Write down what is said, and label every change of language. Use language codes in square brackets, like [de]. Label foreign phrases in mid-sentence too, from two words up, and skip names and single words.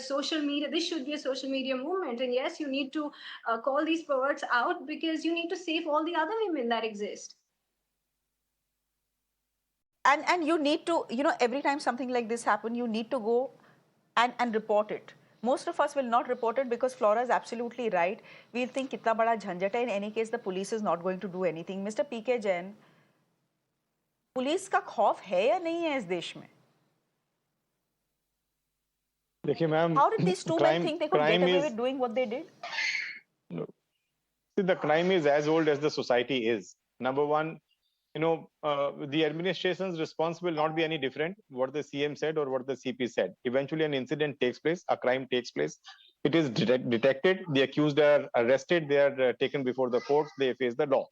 [en] Social media, this should be a social media movement. And yes, you need to call these perverts out, because you need to save all the other women that exist. And you need to, every time something like this happens, you need to go and report it. Most of us will not report it because Flora is absolutely right. We'll think [hi] कितना बड़ा झंझट है. [en] In any case, the police is not going to do anything. Mr. [hi] PK Jain, पुलिस का खौफ है या नहीं है इस देश में? देखिए मैम, [en] How did these two men think they could get away with doing what they did? No. See, the crime is as old as the society is. Number one, the administration's response will not be any different, what the CM said or what the CP said. Eventually, an incident takes place, a crime takes place. It is detected, the accused are arrested, they are taken before the courts, they face the law.